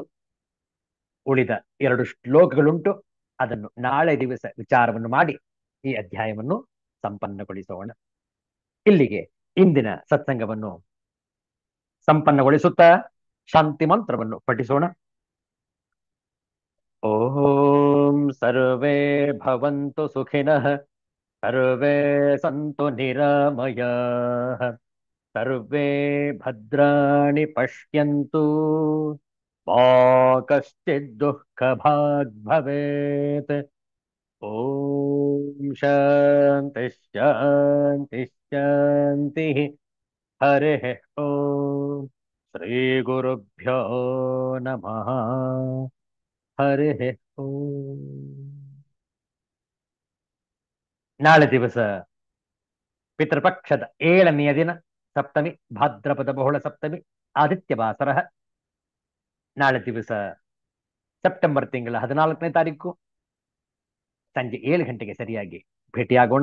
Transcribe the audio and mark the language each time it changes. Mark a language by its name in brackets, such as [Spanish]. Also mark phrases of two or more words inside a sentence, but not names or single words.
[Kannada] ಉಳಿದ 2 ಶ್ಲೋಕಗಳುಂಟು, ಅದನ್ನು ನಾಳೆ ದಿವಸ ವಿಚಾರವನ್ನು ಮಾಡಿ ಈ ಅಧ್ಯಾಯವನ್ನು ಸಂಪನ್ನಗೊಳಿಸೋಣ. ಇಲ್ಲಿಗೆ ಇಂದಿನ ಸತ್ಸಂಗವನ್ನು ಸಂಪನ್ನಗೊಳಿಸುತ್ತಾ ಶಾಂತಿ ಮಂತ್ರವನ್ನು ಪಠಿಸೋಣ. [Sanskrit] ಓಂ ಸರ್ವೇ ಭವಂತು ಸುಖಿನಃ, ಸರ್ವೇ ಸಂತು ನಿರಾಮಯಾಃ, ಸರ್ವೇ ಭದ್ರಾಣಿ ಪಶ್ಯಂತು, ಮಾ ಕಶ್ಚಿತ್ ದುಃಖಭಾಗ್ ಭವೇತ್. ಓಂ ಶಾಂತಿ ಶಾಂತಿ ಶಾಂತಿ. ಹರಿ ಓಂ. ಶ್ರೀ ಗುರುಭ್ಯೋ ನಮಃ. ಹರಿ ಓಂ. [Kannada] ನಾಳೆ ದಿವಸ ಪಿತೃಪಕ್ಷದ 7ನೆಯ ದಿನ, ಸಪ್ತಮಿ, ಭಾದ್ರಪದ ಬಹುಳ ಸಪ್ತಮಿ, ಆದಿತ್ಯ ವಾಸರ. ನಾಳೆ ದಿವಸ ಸೆಪ್ಟೆಂಬರ್ ತಿಂಗಳ 14ನೇ ತಾರೀಕು ಸಂಜೆ 7 ಗಂಟೆಗೆ ಸರಿಯಾಗಿ ಭೇಟಿಯಾಗೋಣ.